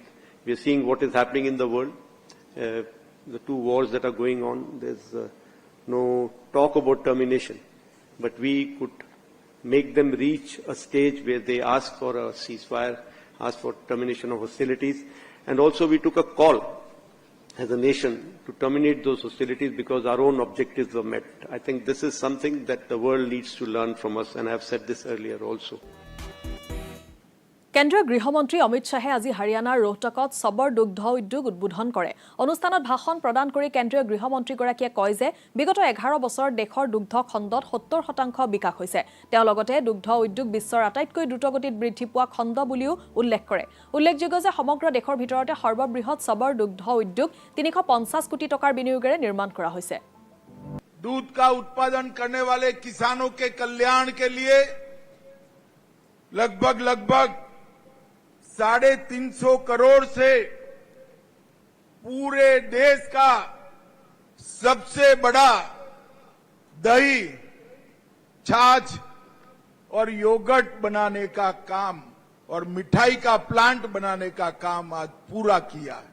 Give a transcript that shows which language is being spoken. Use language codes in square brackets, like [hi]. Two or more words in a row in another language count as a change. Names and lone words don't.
[en] We are seeing what is happening in the world. The 2 wars that are going on, there's no talk about termination, but we could make them reach a stage where they ask for a ceasefire, ask for termination of hostilities, and also we took a call as a nation to terminate those hostilities because our own objectives were met. I think this is something that the world needs to learn from us, and I have said this earlier also. [as] কেন্দ্ৰীয় গৃহমন্ত্ৰী অমিত শ্বাহে আজি হাৰিয়ানাৰ ৰোহটকত সবৰ দুগ্ধ উদ্যোগ উদ্বোধন কৰে। অনুষ্ঠানত ভাষণ প্ৰদান কৰি কেন্দ্ৰীয় গৃহমন্ত্ৰীগৰাকীয়ে কয় যে বিগত 11 বছৰ দেশৰ দুগ্ধ খণ্ডত 70% বিকাশ হৈছে। তেওঁ লগতে দুগ্ধ উদ্যোগ বিশ্বৰ আটাইতকৈ দ্ৰুতগতিত বৃদ্ধি পোৱা খণ্ড বুলিও উল্লেখ কৰে। উল্লেখযোগ্য যে সমগ্ৰ দেশৰ ভিতৰতে সৰ্ববৃহৎ সবৰ দুগ্ধ উদ্যোগ 350 কোটি টকাৰ বিনিয়োগেৰে নিৰ্মাণ কৰা হৈছে। [hi] दूध का उत्पादन करने वाले किसानों के कल्याण के लिए लगभग 350 करोड़ से पूरे देश का सबसे बड़ा दही, छाछ और योगर्ट बनाने का काम और मिठाई का प्लांट बनाने का काम आज पूरा किया है।